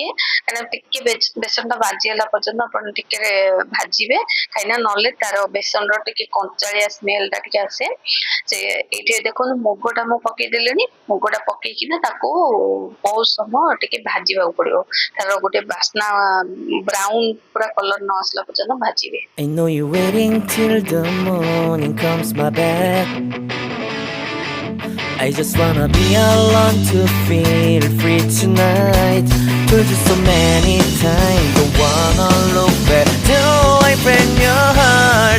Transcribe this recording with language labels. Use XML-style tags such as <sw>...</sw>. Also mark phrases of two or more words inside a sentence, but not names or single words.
<or>କାହିଁକିନା ଟିକେ ବେସନଟା ଭାଜି ହେଲା ପର୍ଯ୍ୟନ୍ତ ଆପଣ ଟିକେ ଭାଜିବେ, କାହିଁକିନା ନହେଲେ ତାର ବେସନର ଟିକେ କଞ୍ଚାଳିଆ ସ୍ମେଲଟା ଟିକେ ଆସେ। ସେ ଏଇଠି ଦେଖନ୍ତୁ ମୁଗଟା ମୁଁ ପକେଇଦେଲିଣି। ମୁଗଟା ପକେଇକିନା ତାକୁ ବହୁତ ସମୟ ଟିକେ ଭାଜିବାକୁ ପଡିବ। ତାର ଗୋଟେ ବାସ୍ନା ବ୍ରାଉନ ପୁରା କଲର ନ ଆସିଲା ପର୍ଯ୍ୟନ୍ତ ଭାଜିବେ।</or> <en>I know you're waiting till the morning comes my bed. I just wanna be alone to feel free tonight. Told you so many times, don't wanna look back. Do I break your heart?</en>